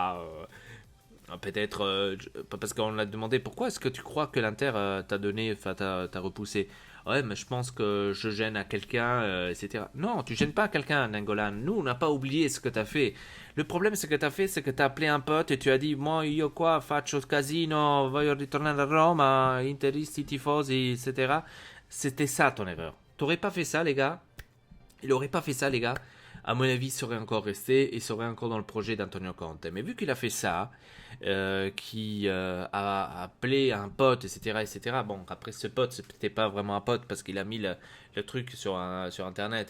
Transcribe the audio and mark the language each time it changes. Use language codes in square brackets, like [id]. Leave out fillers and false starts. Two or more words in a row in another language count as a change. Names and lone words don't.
[fr] Peut-être parce qu'on l'a demandé pourquoi est-ce que tu crois que l'Inter t'a donné, enfin t'a repoussé. Ouais, mais je pense que je gêne à quelqu'un, etc. Non, tu gênes pas quelqu'un, Nangolan. Nous, on n'a pas oublié ce que t'as fait. Le problème, ce que t'as fait, c'est que t'as appelé un pote et tu as dit, moi, [it] io qua faccio casino, voglio ritornare a Roma, interisti, tifosi, [fr] etc. C'était ça ton erreur. T'aurais pas fait ça, les gars. Il aurait pas fait ça, les gars. À mon avis, il serait encore resté et serait encore dans le projet d'Antonio Conte. Mais vu qu'il a fait ça, qui a appelé un pote, etc., etc. Bon, après ce pote, c'était pas vraiment un pote parce qu'il a mis le truc sur Internet.